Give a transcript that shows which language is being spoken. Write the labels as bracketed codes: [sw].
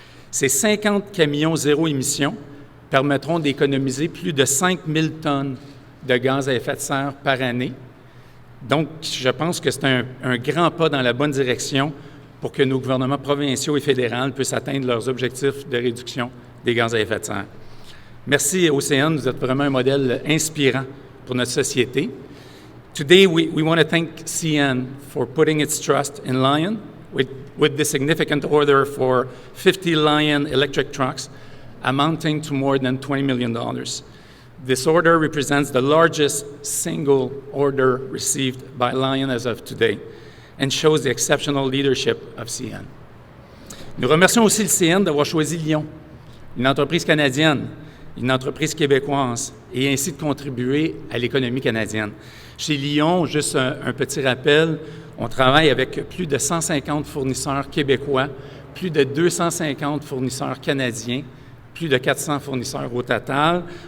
[fr] Ces 50 camions zéro émission permettront d'économiser plus de 5 000 tonnes de gaz à effet de serre par année. Donc, je pense que c'est un grand pas dans la bonne direction pour que nos gouvernements provinciaux et fédéraux puissent atteindre leurs objectifs de réduction des gaz à effet de serre. Merci, Océane, vous êtes vraiment un modèle inspirant pour notre société. [en] Today, we want to thank CN for putting its trust in Lion with the significant order for 50 Lion electric trucks amounting to more than $20 million. This order represents the largest single order received by Lion as of today and shows the exceptional leadership of CN. [fr] Nous remercions aussi le CN d'avoir choisi Lion, une entreprise canadienne, une entreprise québécoise, et ainsi de contribuer à l'économie canadienne. Chez Lion, juste un petit rappel, on travaille avec plus de 150 fournisseurs québécois, plus de 250 fournisseurs canadiens, plus de 400 fournisseurs au total.